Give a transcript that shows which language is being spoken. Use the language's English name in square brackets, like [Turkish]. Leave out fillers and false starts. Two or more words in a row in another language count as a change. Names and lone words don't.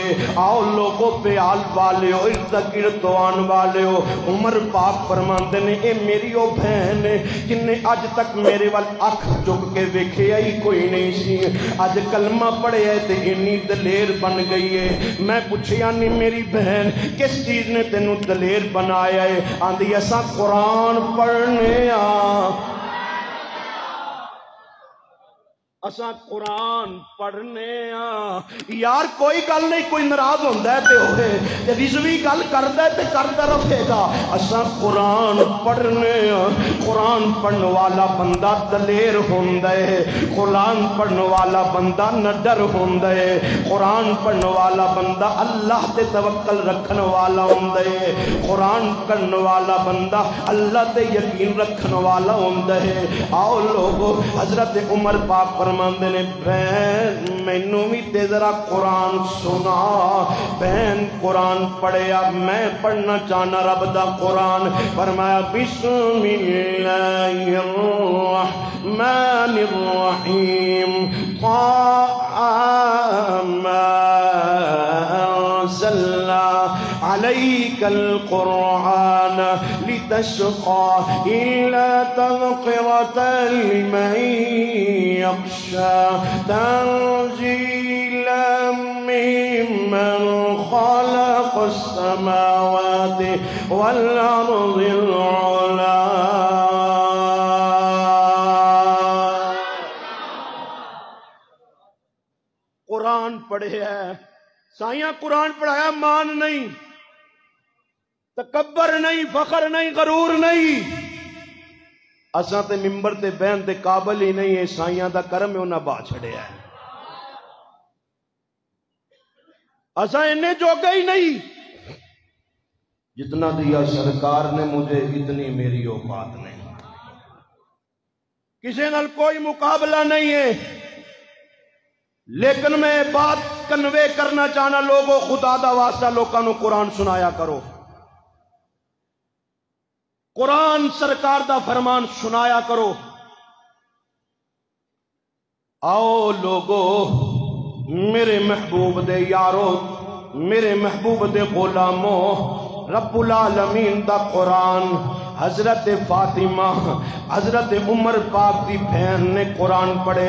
[Punjabi] آؤ لوگوں پیال والے ہو، ارد گرد آن والے ہو، عمر پاک فرماندے نے اے میری او بہن جن نے اج تک میرے وال اکھ چک کے ویکھیا ہی کوئی نہیں سی، اج کلمہ پڑھیا تے انی دلیر بن گئی ہے۔ میں پوچھیا نہیں میری بہن کس چیز نے تینوں دلیر بنایا ہے؟ آندی اساں قرآن پڑھنے اساں قرآن پڑھنے یار کوئی گل نہیں، کوئی ناراض ہوندا ہے تے ہوئے تے رضوی گل کردا ہے تے کردا رہے گا۔ اساں قرآن پڑھنے قرآن پڑھن والا بندہ دلیر ہوندا ہے، قرآن پڑھن والا بندہ نڈر ہوندا ہے، قرآن پڑھن والا بندہ اللہ تے توکل رکھن والا ہوندا ہے، قرآن پڑھن والا بندہ اللہ تے یقین رکھن والا ہوندا ہے۔ آؤ لوگو حضرت عمر پاک فرماندے نے بہن مینوں بھی تے ذرا قرآن سنا۔ بہن قرآن پڑھیا، میں پڑھنا چاہنا رب دا قرآن۔ فرمایا [Arabic] بسم اللہ الرحمن الرحیم عليك القرآن لتشقى إلا تذكرة لمن يخشى تنزيلا ممن خلق السماوات والأرض العلى۔ [Punjabi] قرآن پڑھے ہے سائیاں، قرآن پڑھایا مان نہیں، تکبر نہیں، فخر نہیں، غرور نہیں۔ اساں تے ممبر تے بہن تے قابل ہی نہیں ہے، سائیاں دا کرم ہے انہاں باہ چھڑیا ہے۔ اساں انہیں جوگے ہی نہیں، [Urdu] جتنا دیا سرکار نے مجھے اتنی میری اوقات نہیں، [Punjabi] کسی نال کوئی مقابلہ نہیں ہے۔ لیکن میں بات کنوے کرنا چاہنا لوگوں خدا دا واسطہ لوکاں نو قرآن سنایا کرو، قرآن سرکار دا فرمان سنایا کرو۔ آؤ لوگو میرے محبوب دے یارو، میرے محبوب دے غلاموں، رب العالمین دا قرآن حضرت فاطمہ حضرت عمر پاک دی بہن نے قرآن پڑھے۔